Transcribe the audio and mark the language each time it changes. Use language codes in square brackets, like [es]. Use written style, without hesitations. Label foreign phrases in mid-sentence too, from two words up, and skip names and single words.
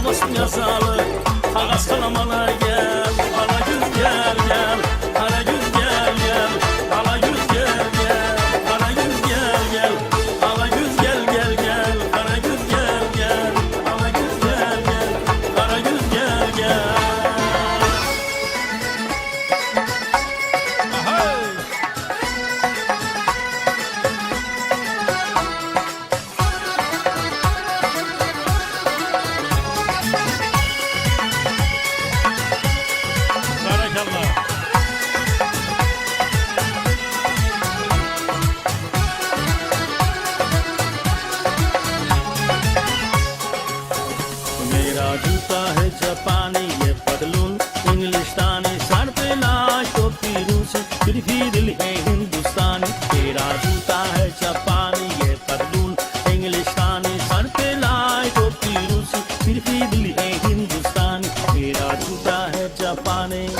[tr] asmı yazalı Ağaz kanamala gel Ala göz gel gel Kara göz gel gel Ala göz gel gel Kara göz gel gel Ala göz gel gel gel Kara göz gel gel Ala göz gel gel Kara göz gel gel Ahay! Barakallah. [hi] मेरा जूता है जापानी ये पतलून इंग्लिस्तानी सर पे लाश टोपी रूसी फिर भी दिल है हिंदुस्तानी तेरा जूता है जापानी ये पतलून इंग्लिस्तानी सर पे लाश टोपी रूसी फिर भी दिल है हिंदुस्तानी तेरा जूता है जापानी